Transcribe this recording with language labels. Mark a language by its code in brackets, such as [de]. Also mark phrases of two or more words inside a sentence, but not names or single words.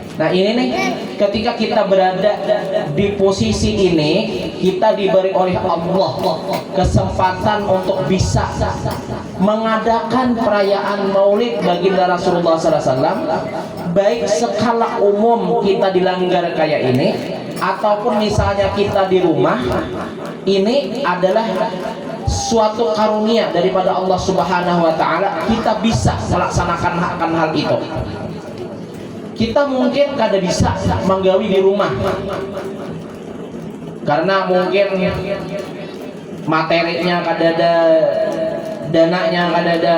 [id] Nah ini nih, ketika kita berada di posisi ini, kita diberi oleh Allah kesempatan untuk bisa mengadakan perayaan Maulid baginda Rasulullah SAW, baik skala umum kita di Langgar kayak ini, ataupun misalnya kita di rumah. Ini adalah suatu karunia daripada Allah [ar] Subhanahu wa Ta'ala, [id] kita bisa melaksanakan hal itu. [bjn] Kita mungkin kada bisa menggawi di rumah karena mungkin materinya kada ada, dananya kada ada.